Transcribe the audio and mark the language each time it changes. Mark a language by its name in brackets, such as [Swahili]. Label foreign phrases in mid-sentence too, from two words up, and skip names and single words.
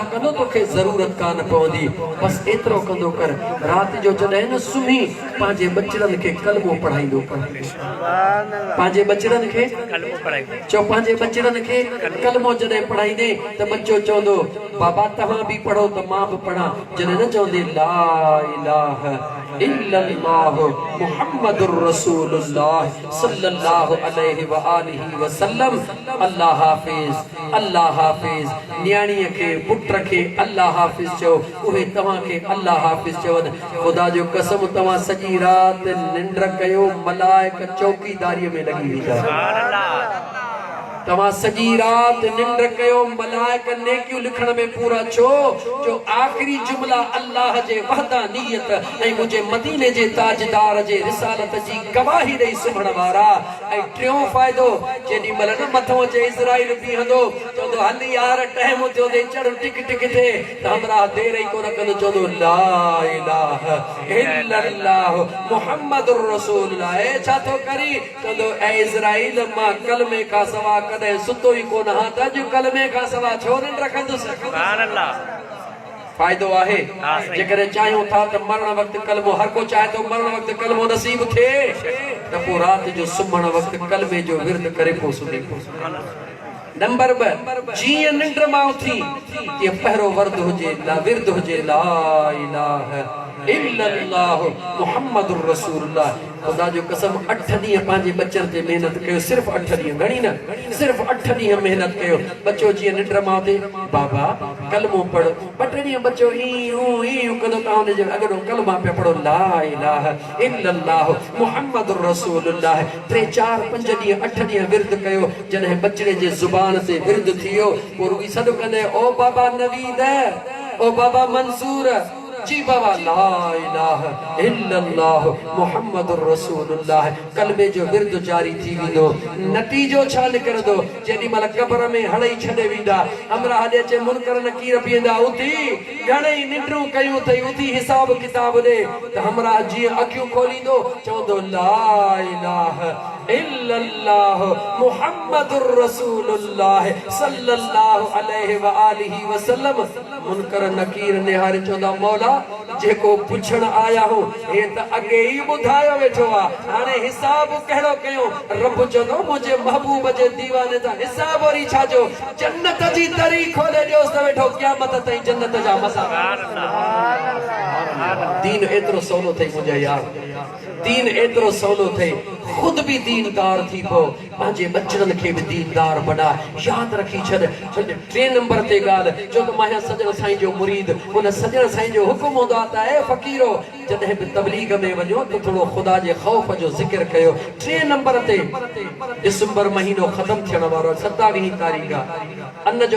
[Sindhi] कंदो तोखे ज़रूरत कान पवंदी बस एतिरो कंदो कर राति जो जॾहिं न सुम्ही पंहिंजे बचड़नि खे कलमो पढ़ाईंदो कर पंहिंजे बचड़नि खे चओ पंहिंजे बचड़नि खे कलमो जॾहिं पढ़ाईंदे त बच्चो चवंदो बाबा तव्हां बि पढ़ो त मां बि पढ़ां जॾहिं न चवंदे [Arabic] لا إله إلا الله محمد رسول الله صلى الله عليه و آله وسلم [Sindhi] अल्लाह हाफिज़ न्याणीअ खे पुट खे अल्लाह हाफिज़ चओ उहे तव्हां खे अल्लाह हाफिज़ चवनि ख़ुदा जो कसम तव्हां सॼी राति निंड कयो मलाइक चौकीदारीअ में लॻी वेंदा तव्हां सॼी राति निंड कयो मलाइक नेकियूं लिखण में पूरा छो जो आख़िरी जुमला अल्लाह जे वहदानियत ऐं मुंहिंजे मदीने जे ताजदार जे रिसालत जी गवाही ॾेई सुम्हण वारा ऐं टियों फ़ाइदो जेॾी महिल न मथां अचे इज़राइल बीहंदो चवंदो हल यार टाइम थियो ते चढ़ टिक टिक थिए त हमरा देर ई कोन कंदो चवंदो [Arabic] لا إله إلا الله محمد رسول الله [Sindhi] छा थो करी चवंदो ऐ इज़राइल मां कलमे खां सवा सुतो ही कोन हा त अॼु कलमे खां सवा छो निंड रखंदुसि [Arabic] سبحان الله [Sindhi] फ़ाइदो आहे जेकॾहिं चाहियूं था त मरण वक़्तु कलमो हर को चाहे तो मरण वक़्तु कलमो नसीब थिए त पोइ राति जो सुम्हण वक़्तु कलमे जो विर्द करे पोइ सुम्ही नंबर 2 जीअं निंड मां उथी तीअं पहिरों विर्द हुजे [Arabic] لا إله إلا الله محمد رسول الله [Sindhi] खुदा जो कसम 8 ॾींहं पंहिंजे बचन ते मेहनत कयो सिर्फ़ 8 ॾींहं घणी न सिर्फ़ 8 ॾींहं मेहनत कयो बच्चो जीअं निंड मां उथे बाबा कलमो पढ़ 2 ॾींहं बच्चो ईं कंदो तव्हां हुनजे अॻिणो कलमा पिया पढ़ो [Arabic] لا إله إلا الله محمد رسول الله [Sindhi] 3 4 5 ॾींहं 8 ॾींहं विर्द कयो जॾहिं बचड़े जे ज़ुबान ते विर्द थियो पोइ रुॻी सॾु कंदे ओ बाबा नवीद ओ बाबा मंसूर जी बाबा [Arabic] لا إله إلا الله محمد رسول الله [Sindhi] कलमे जो विर्द जारी थी वेंदो नतीजो छा निकिरंदो जेॾी महिल क़ब्र में हड़ई छॾे वेंदा हमरा हॾे अचे मुनकर नकीर बीहंदा उथी घणेई निंडूं कयूं अथई उथी हिसाब किताब ॾे त हमरा जीअं अखियूं खोलींदो चवंदो [Arabic] لا إله إلا الله محمد رسول الله صلى الله عليه و آله وسلم [Sindhi] मुनकर नकीर निहारे चवंदा मौला जेको पुछण आया हो हे त अॻे ई ॿुधायो वेठो आहे हाणे हिसाब कहिड़ो कयूं रब चवंदो मुंहिंजे महबूब जे दीवाने जा हिसाब वरी छा जो जन्नत जी दरी खोले ॾियोसि त वेठो क़यामत ताईं जन्नत जा मसा दीन एतिरो सवलो अथई मुंहिंजा यार दीन एतिरो सवलो अथई खुद भी दीनदार थी पो पंहिंजे बचड़नि खे भी दीनदार बना याद रखी छॾ 3 नंबर ते ॻाल्हि जो त मां सजण साईं जो मुरीद उन सजण साईं जो हुकुम हूंदो आहे त ए फ़क़ीरो जॾहिं बि तबलीग में वञो त थोरो ख़ुदा जे ख़ौफ़ जो ज़िक्र कयो 3 नंबर ते दिसंबर महीनो ख़त्म थियण वारो 27 तारीख़ अन्न जो